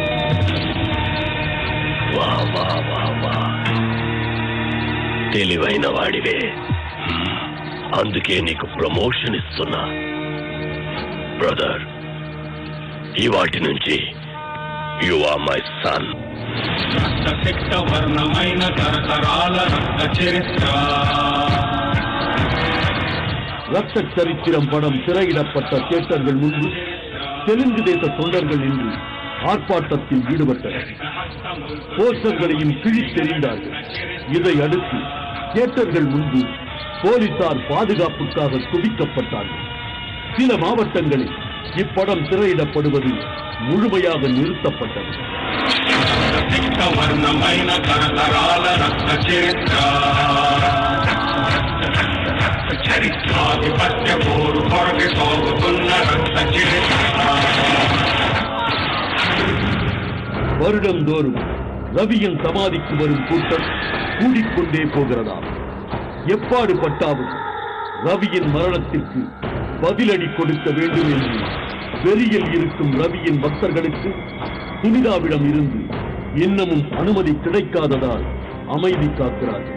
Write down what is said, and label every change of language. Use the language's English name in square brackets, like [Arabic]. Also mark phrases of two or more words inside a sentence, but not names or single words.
[Telugu] వా వా వా వా, తెలివైన వాడివే. అందుకే నీకు ప్రమోషన్ ఇస్తున్నా. బ్రదర్, ఇవాటి నుంచి [English] you are my son. [Telugu] వర్ణమైన తరతరాల రక్త చరిత్ర. [Tamil] ரத்த சரித்திரம் படம் திரையிடப்பட்ட தியேட்டர்கள் முன்பு தெலுங்கு தேச தொண்டர்கள் நின்று ஆர்ப்பாட்டத்தில் ஈடுபட்டனர். போஸ்டர்களையும் கிழித்தெறிந்தார்கள். இதை அடுத்து தியேட்டர்கள் முன்பு போலீசார் பாதுகாப்புக்காக குவிக்கப்பட்டார்கள். சில மாவட்டங்களில் இப்படம் திரையிடப்படுவது முழுமையாக நிறுத்தப்பட்டது. [Telugu] వర్ణమైన తరతరాల రక్త చరిత్ర. చరిత్రాధిపత్య పోరు కొరకి సాగుతున్న రక్త చరిత్ర. [Tamil] வருடந்தோறும் ரவியின் சமாதிக்கு வரும் கூட்டம் கூடிக்கொண்டே போகிறதா. எப்பாடு பட்டாவும் ரவியின் மரணத்திற்கு பதிலடி கொடுக்க வேண்டும் என்று வெளியில் இருக்கும் ரவியின் பக்தர்களுக்கு சுனிதாவிடம் இருந்து இன்னமும் அனுமதி கிடைக்காததால் அமைதி காக்கிறார்கள்.